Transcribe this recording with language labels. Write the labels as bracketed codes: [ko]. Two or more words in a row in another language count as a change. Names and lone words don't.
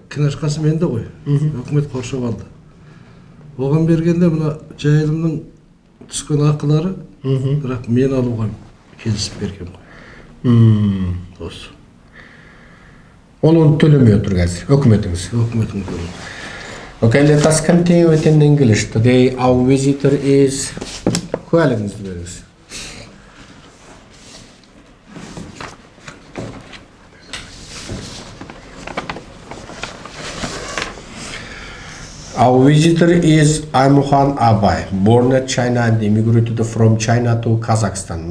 [kk] Кінашқасы менде ғой. Өкімет қоршап алды. Оған бергенде мына жайылымның түскен ақылары, бірақ мен алуға келісіп берген ғой. Осы. Ол оны төлемей отыр қазір, өкіметіңіз. Өкіметің төлемей. [en] Okay, let us continue with in English. Today our visitor is [kk] куәлігіңізді беріңіз. [en] Our visitor is Aymuhan Abay, born in China and immigrated from China to Kazakhstan.